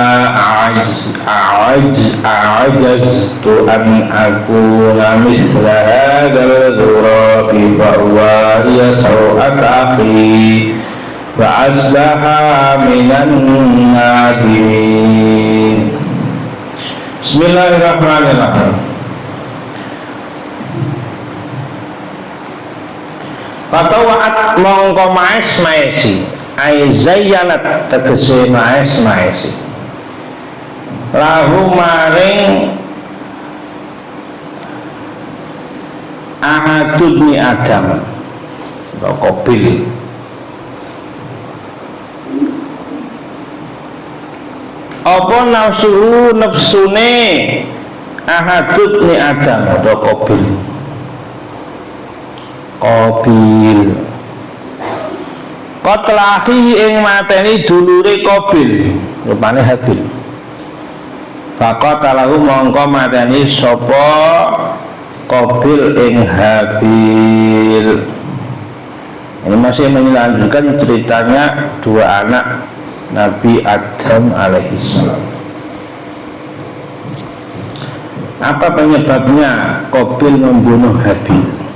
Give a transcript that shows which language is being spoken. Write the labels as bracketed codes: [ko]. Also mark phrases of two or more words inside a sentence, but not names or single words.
[ar] أَعَجَزْتُ أَنْ أَكُونَ مِثْلَ هَذَا الْغُرَابِ فَأُوَارِيَ سَوْءَةَ أَخِي فَأَصْبَحَ مِنَ النَّادِمِينَ. Bismillahirrahmanirrahim. [jv] Fatawa'at mongko maesi ai zayyanat tegese maesi lahu maring ahadun ni Adam atau Qabil. Apa nafsune ahadun ni Adam atau Qabil. Qatlahi ing mateni dulure Qabil, rupane Habil. Faqatalahu mongko mateni sapa Qabil ing Habil. [id] Ini masih melanjutkan ceritanya dua anak Nabi Adam alaihissalam. Apa penyebabnya Qabil membunuh Habil?